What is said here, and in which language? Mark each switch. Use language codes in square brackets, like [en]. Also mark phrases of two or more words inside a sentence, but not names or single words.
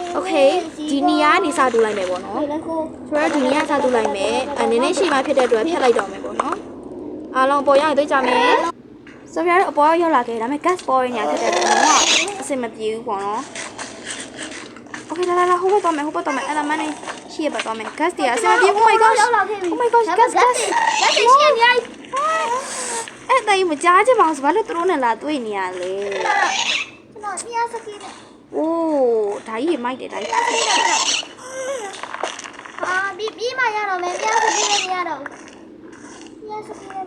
[my] โอเคဒီနေရာကနေစတူးလိုက်မယ်ပေါ့နော်ဆိုတော့ဒီနေရာစတူးလိုက်မယ်နည်းနည်းရှိမှဖြစ်တဲ့အတွက်ဖြတ်လိုက်တော့မယ်ပေါ့နော်အားလုံးပေါ်ရောက်တွေ့ကြမယ်ဆိုရတော့အပေါ်ရောက်လာခဲ့ဒါပေမဲ့ [en] gas boy [my] ညာဖြစ်တဲ့အတွက်ကအဆင်မပြေဘူးပေါ့နော်โอเคလာဟိုဘက်တော့မယ်အဲ့ဒါမှနေရှိရပါတော့မယ် gas တရားအဆင်မပြေ [en] oh my gosh gas [my] ရှိရနေရ အဲ့တိုင်မကြားချင်ပါဘူးဘာလို့သူတို့နဲ့လာတွေ့နေရလဲ ကျွန်တော်မြားစကီးနဲ့ အိုးဒါကြီးမိုက်တယ်ဒါကြီး ပြီးမှရတော့မယ်မြားစကီးနဲ့မရတော့မြားစကီးနဲ့